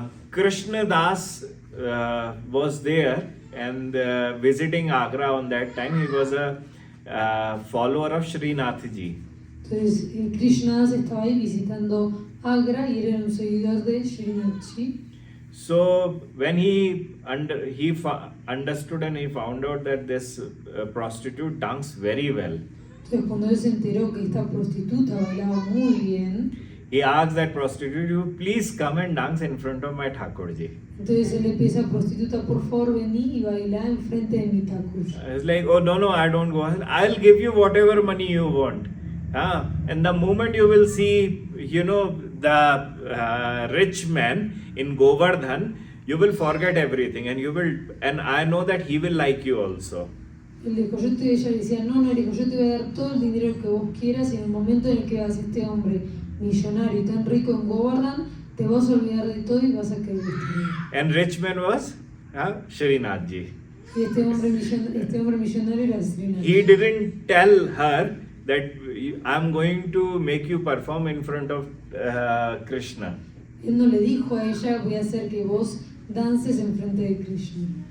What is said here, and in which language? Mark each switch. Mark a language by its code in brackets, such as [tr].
[en] Krishna Das was there and visiting Agra on that time. He was a follower of Sri Raghunatha Ji. [es] Entonces Krishna Das estaba ahí visitando Agra y era un seguidor de Sri Raghunatha Ji. [en] So when he understood and he found out that this prostitute danced very well, [es] entonces cuando él se enteró que esta prostituta bailaba muy bien, [en] he asked that prostitute, "You please come and dance in front of my Thakurji." [es] entonces él le pide a esa prostituta, por favor vení y bailá en frente de mi Thakur. [en] It's like, oh no, I don't go. I'll give you whatever money you want. And the moment you will see, the rich man in Govardhan, you will forget everything, and I know that he will like you also. [es] Ella decía, no, le dijo, yo te voy a dar todo el dinero que vos quieras y en el momento en el que veas a este hombre millonario y tan rico en Govardhan, te vas a olvidar de todo y vas a querer destruir. [en] And rich man was Sri Raghunatha Ji. [es] Y este hombre millonario era Sri Raghunatha. [en] He didn't tell her that I'm going to make you perform in front of Krishna. [es] Él no le dijo a ella, voy a hacer que vos dances en frente de Krishna.